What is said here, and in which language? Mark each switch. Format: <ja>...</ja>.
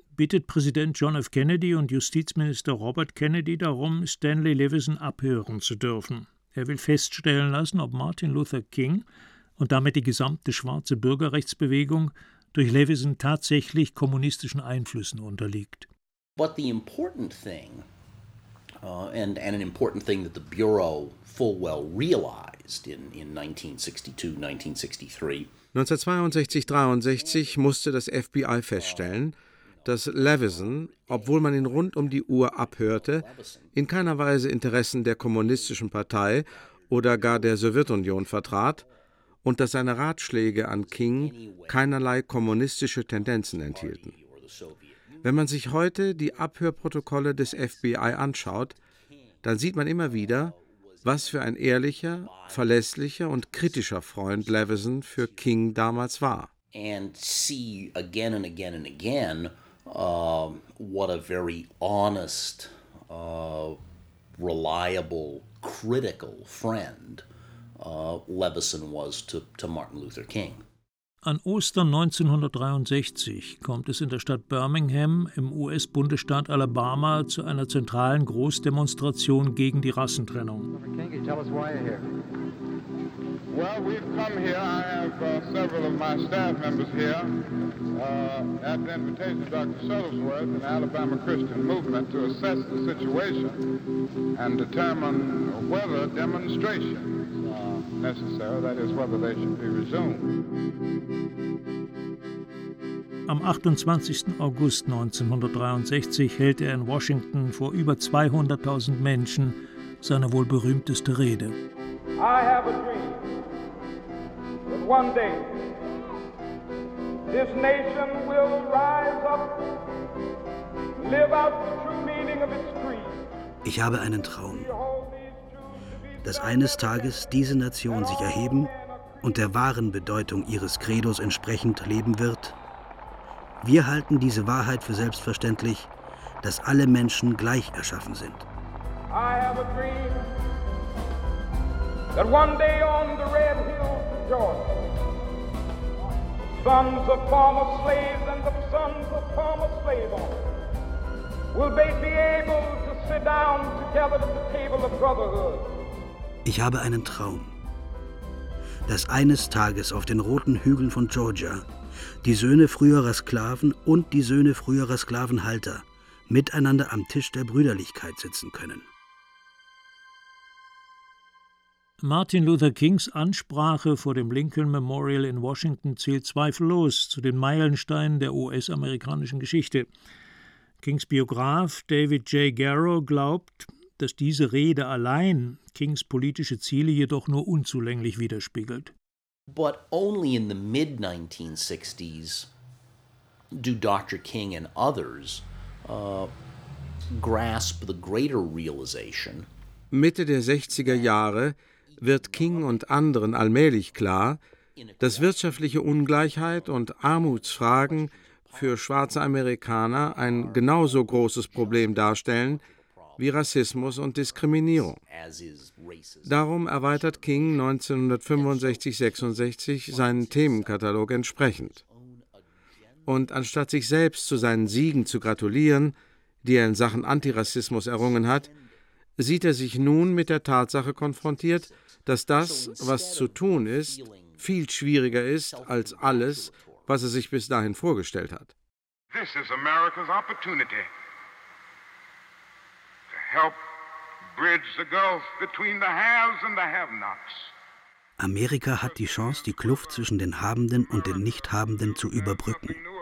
<de>bittet Präsident John F. Kennedy und Justizminister Robert Kennedy darum, Stanley Levison abhören zu dürfen. Er will feststellen lassen, ob Martin Luther King und damit die gesamte schwarze Bürgerrechtsbewegung durch Levison tatsächlich kommunistischen Einflüssen unterliegt.</de> <en>But the important thing, and an important thing that the Bureau full well realized in 1962, 1963</en> <de>musste das FBI feststellen, dass Levison, obwohl man ihn rund um die Uhr abhörte, in keiner Weise Interessen der Kommunistischen Partei oder gar der Sowjetunion vertrat und dass seine Ratschläge an King keinerlei kommunistische Tendenzen enthielten. Wenn man sich heute die Abhörprotokolle des FBI anschaut, dann sieht man immer wieder, was für ein ehrlicher, verlässlicher und kritischer Freund Levison für King damals war.</de> <en>And see again and again and again, what a very honest, reliable, critical friend Levison was to Martin Luther King.</en> <de>An Ostern 1963 kommt es in der Stadt Birmingham im US-Bundesstaat Alabama zu einer zentralen Großdemonstration gegen die Rassentrennung.</de> <en>Well, we've come here. I have several of my staff members here at the invitation of Dr. Shuttlesworth and the Alabama Christian Movement to assess the situation and determine whether demonstration is necessary, that is, whether they should be resumed.</en> <de>Am 28. August 1963 hält er in Washington vor über 200.000 Menschen seine wohl berühmteste Rede.</de> <en>I have a dream. One day, this nation will rise up, live out the true meaning of its creed.</en> <de>Ich habe einen Traum, dass eines Tages diese Nation sich erheben und der wahren Bedeutung ihres Credos entsprechend leben wird. Wir halten diese Wahrheit für selbstverständlich, dass alle Menschen gleich erschaffen sind.</de> <en>I have a dream that one day on the Red Hills of Georgia, sons of former slaves and the sons of former slave owners will they be able to sit down together at the table of brotherhood.</en> <de>Ich habe einen Traum, dass eines Tages auf den roten Hügeln von Georgia die Söhne früherer Sklaven und die Söhne früherer Sklavenhalter miteinander am Tisch der Brüderlichkeit sitzen können. Martin Luther Kings Ansprache vor dem Lincoln Memorial in Washington zählt zweifellos zu den Meilensteinen der US-amerikanischen Geschichte. Kings Biograf David J. Garrow glaubt, dass diese Rede allein Kings politische Ziele jedoch nur unzulänglich widerspiegelt.</de> <en>But only in the mid-1960s do Dr. King and others grasp the greater realization.</en> <de>Mitte der 60er Jahre wird King und anderen allmählich klar, dass wirtschaftliche Ungleichheit und Armutsfragen für schwarze Amerikaner ein genauso großes Problem darstellen wie Rassismus und Diskriminierung. Darum erweitert King 1965-66 seinen Themenkatalog entsprechend. Und anstatt sich selbst zu seinen Siegen zu gratulieren, die er in Sachen Antirassismus errungen hat, sieht er sich nun mit der Tatsache konfrontiert, dass das, was zu tun ist, viel schwieriger ist als alles, was er sich bis dahin vorgestellt hat.</de> <en>This is America's opportunity. Help bridge the gulf between the haves and the have-nots.</en> <de>Amerika hat die Chance, die Kluft zwischen den Habenden und den Nichthabenden zu überbrücken.</de>